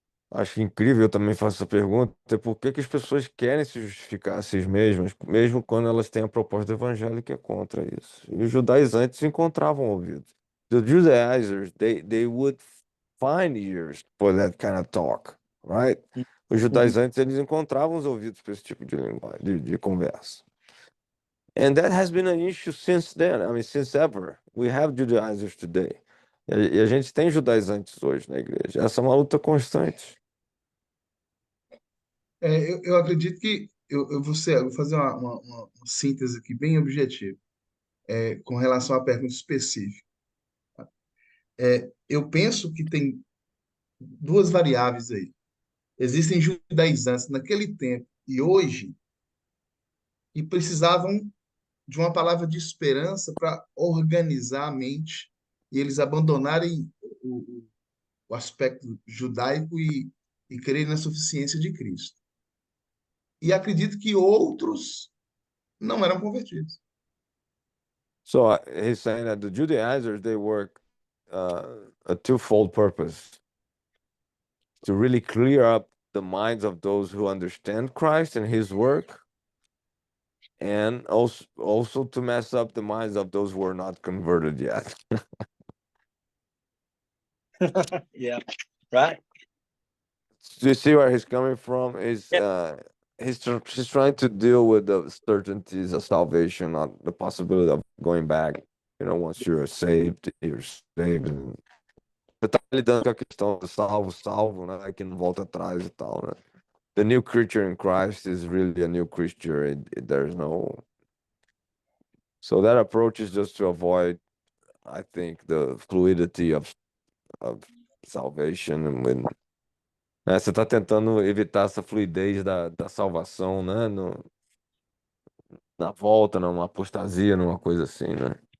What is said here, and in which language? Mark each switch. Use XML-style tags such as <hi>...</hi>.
<pt>Acho incrível, eu também faço essa pergunta, é por que que as pessoas querem se justificar a si mesmas, mesmo quando elas têm a proposta evangélica contra isso. E os judaizantes encontravam ouvidos.</pt> <en>The Judaizers, they would find ears for that kind of talk, right?</en> <pt>Os judaizantes, eles encontravam os ouvidos para esse tipo de linguagem, de conversa.</pt> <en>And that has been an issue since then. I mean, since ever. We have Judaizers today.</en> <pt>E a gente tem judaizantes hoje na igreja. Essa é uma luta constante. Eu acredito que eu vou fazer uma síntese aqui bem objetiva, com relação à pergunta específica. Eu penso que tem duas variáveis aí. Existem judaizantes naquele tempo e hoje e precisavam de uma palavra de esperança para organizar a mente e eles abandonarem o aspecto judaico e crerem na suficiência de Cristo. E acredito que outros não eram convertidos.</pt> <en>So he's saying that the Judaizers, they work a twofold purpose to really clear up the minds of those who understand Christ and his work, and also to mess up the minds of those who are not converted yet. Yeah, right. Do you see where he's coming from? Yeah. He's trying to deal with the certainties of salvation, not the possibility of going back. Once you're saved, you're saved.</en> <pt>Você tá lidando com a questão do salvo, né? Que não volta atrás e tal, né?</pt> <en>The new creature in Christ is really a new creature. There's no. So that approach is just to avoid, I think, the fluidity of salvation.</en> <pt>And você está tentando evitar essa fluidez da salvação, né? Na volta, numa apostasia, numa coisa assim, né?</pt>